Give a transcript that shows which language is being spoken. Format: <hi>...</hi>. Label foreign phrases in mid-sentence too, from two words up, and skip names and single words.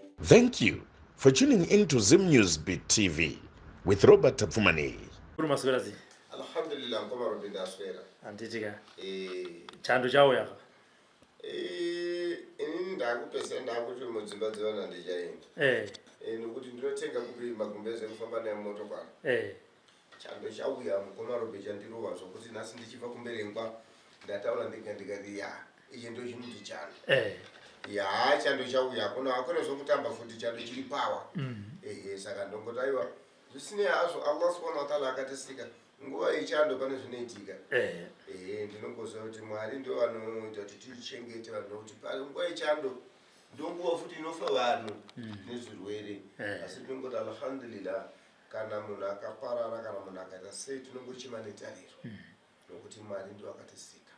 <en>Thank you for tuning into Zim News Beat TV with Robert Tapfumani.</en> <sn>Maswerazi. Alhamdulillah ngoma robinda aswera. Anditika. Chando chawo yaka. Inini ndakupesa ndakuti mudzimba dzevana ndichaenda. Nokuti ndinotenga kupi magumbeze kufamba nemotokari. Chando chauya ngoma robinda chandirowa zvokuti nhasi ndichibva kumberengwa ndataura ndikati ya ichi ndo chimuti chando. Ya chando chauya akuna zvokutamba futi chando chiri pawa. Saka ndongotaiwa zvisine hazvo</sn> <ar>Allah subhanahu wa ta'ala</ar> <sn>akatisika nguva ichando pane zvinoitika. Ndinongoziva kuti Mwari ndio vanoita kuti tichengete vanhu nokuti pari nguva ichando ndonguva futi inofa vanhu nezvirwere. Asi tinongoti alhamdulillah kana munhu akaparara kana munhu akaita sei tinongochema netariro nokuti Mwari ndio akatisika.</sn>